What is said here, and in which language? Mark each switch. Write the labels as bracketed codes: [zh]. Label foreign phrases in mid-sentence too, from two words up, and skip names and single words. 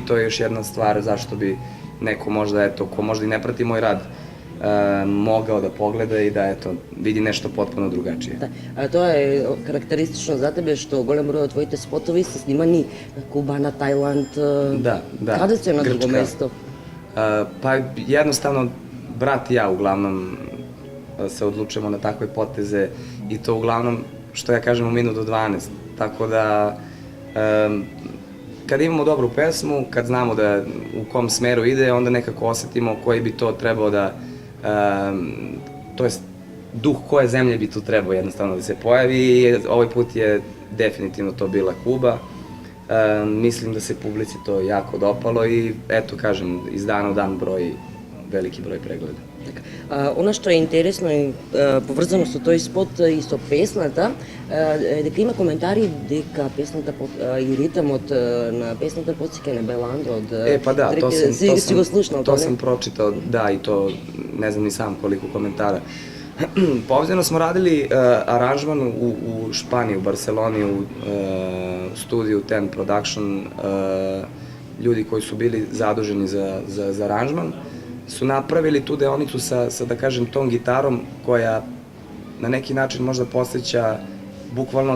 [sr] To je još jedna stvar zašto bi neko možda eto, ko možda i ne prati moj rad, mogao da pogleda i da eto, vidi nešto potpuno drugačije. [mk] Да. А тоа е карактеристично за тебе што голем број од твоите спотови се снимани на Куба, на Тајланд. [sr] Da. [mk] Каде се на друго [sr] Grčka. [mk] место? [sr] Pa jednostavno, brat i ja uglavnom se odlučujemo na takve poteze i to uglavnom, što ja kažem, u minut do 12. Tako da, kad imamo dobru pesmu, kad znamo da u kom smeru ide, onda nekako osetimo koji bi to trebao da, to jest duh koje zemlje bi tu trebao jednostavno da se pojavi i ovaj put je definitivno to bila Kuba. Mislim da se publici to jako dopalo i eto kažem, iz dana u dan veliki broj pregleda. [mk] Така. Она што е интересно и поврзано со тој спот и со песната, е дека има коментари дека песната и ритамот на песната потсеќа на Беландо од [sr] Pa da, [mk] си го слушнал [sr] to sam pročitao, da, i to ne znam ni sam koliko komentara. Ovdje smo radili aranžman u Španiji, u Barceloni, u studiju Ten Production. Ljudi koji su bili zaduženi za aranžman su napravili tu deonicu sa, da kažem, tom gitarom koja na neki način možda podsjeća bukvalno